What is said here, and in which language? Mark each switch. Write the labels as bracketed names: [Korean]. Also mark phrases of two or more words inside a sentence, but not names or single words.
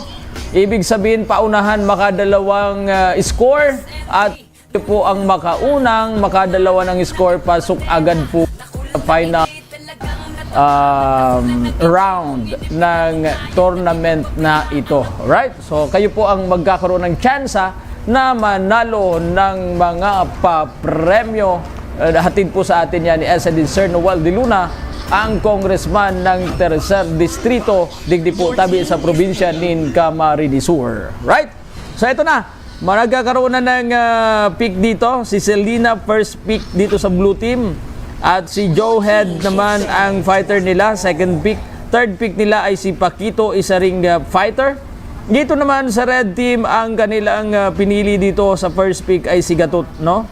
[Filipino] Ibig sabihin, paunahan makadalawang score at ito po ang makadalawa ng score, pasok agad po sa [English] final round [Filipino] ng tournament na ito. [English] Right? [Filipino] So kayo po ang magkakaroon ng tsansa na manalo ng mga papremyo. Hatid po sa atin yan ni SND Sir Noel De Luna ang congressman ng Tercer Distrito, [Bikol] digdi po tabi [Filipino] sa probinsya ng Camarines Sur. [English] Right? [Filipino] So ito na, nagkakaroon na ng pick dito. Si Selena [English] first pick [Filipino] dito sa [English] blue team. [Filipino] At si Joe Head naman ang fighter nila, second pick. Third pick nila ay si Paquito, isa ring fighter. Dito naman sa [English] red team, [Filipino] ang kanilang pinili dito sa [English] first pick [Filipino] ay si Gatot, no?